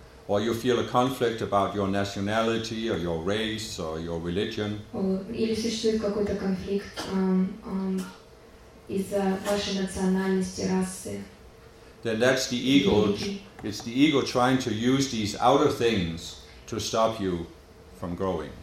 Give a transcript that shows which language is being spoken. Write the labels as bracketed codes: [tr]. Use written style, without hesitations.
[en] Or you feel a conflict about your nationality or your race or your religion. [ru] Или существует какой-то конфликт из-за вашей национальности, расы. [en] Then that's the ego. It's the ego trying to use these outer things to stop you from growing.